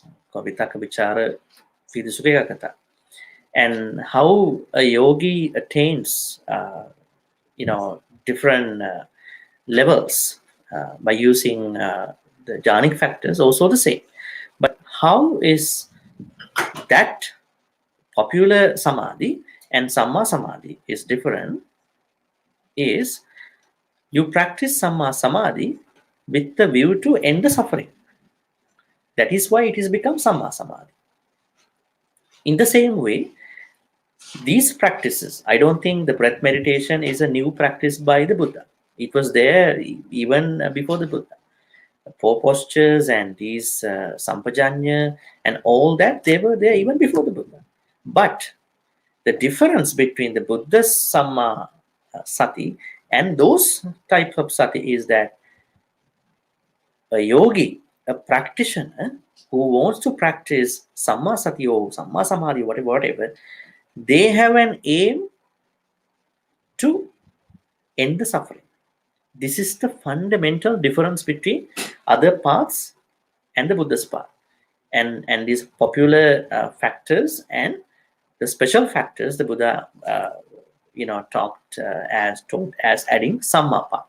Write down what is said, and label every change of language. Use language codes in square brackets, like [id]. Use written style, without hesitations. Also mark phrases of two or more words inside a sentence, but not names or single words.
[pi] Vitaka, vichara, vidusukha kata. [en] And how a yogi attains, different levels by using the jhanic factors, also the same. But how is that popular samadhi and sammā-samadhi is different is you practice sammā-samadhi with the view to end the suffering. That is why it has become sammā-samadhi. In the same way, these practices, I don't think the breath meditation is a new practice by the Buddha. It was there even before the Buddha. Four postures and these sampajanya and all that, they were there even before the Buddha. But the difference between the Buddha's sammā-sati and those types of sati is that a yogi, a practitioner who wants to practice sammā-sati or sammā-samadhi, whatever, they have an aim to end the suffering. This is the fundamental difference between other paths and the Buddha's path. And these popular factors and the special factors the Buddha talked as adding samma path.